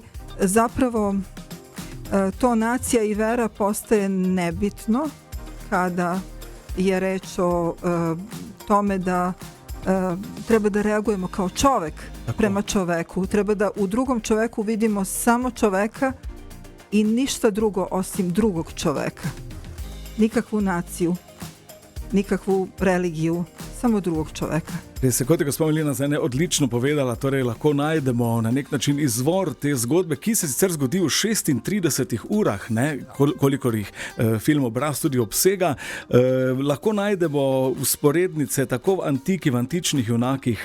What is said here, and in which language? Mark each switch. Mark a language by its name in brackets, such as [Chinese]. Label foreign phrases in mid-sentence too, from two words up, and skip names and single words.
[Serbian] zapravo to nacija i vera postaje nebitno kada je reč o tome da treba da reagujemo kao čovek prema čoveku, treba da u drugom čoveku vidimo samo čoveka i ništa drugo osim drugog čoveka, nikakvu naciju, nikakvu religiju, samo drugog čoveka. [Slovenian] Res je, kot je gospa Milena zdaj odlično povedala, torej lahko najdemo na nek način izvor te zgodbe, ki se sicer zgodi v 36 urah, ne, kolikor jih film Obraz tudi obsega. Lahko najdemo vzporednice tako v antiki, v antičnih junakih.